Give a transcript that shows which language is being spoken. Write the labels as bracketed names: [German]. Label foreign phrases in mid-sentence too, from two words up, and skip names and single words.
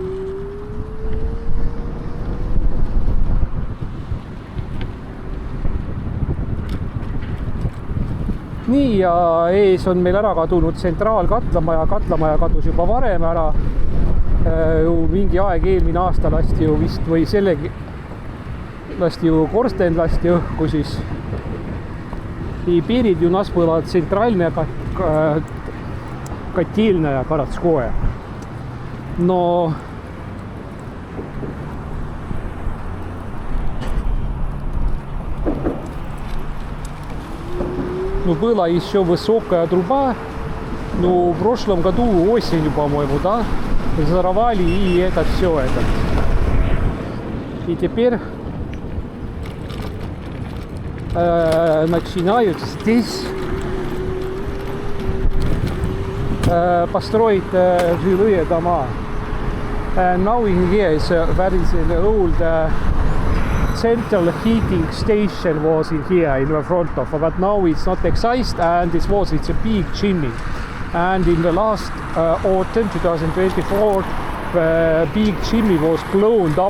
[Estonian] Nii, ja ees on meil ära kadunud tsentraalkatlamaja. Katlamaja kadus juba varem ära. Mingi aeg eelmine aasta lasti ju vist või lasti ju korsten lasti õhku, siis [Russian] и перед у нас была центральная котельная городская. Но была еще высокая труба, в прошлом году осенью, по-моему, да, взорвали и это все это. И теперь начинают здесь построить жилые дома. [English] Now in here is there is an old central heating station was in here in the front of, but now it's not exist, and it's a big chimney. And in the last autumn 2024 the big chimney was blown up.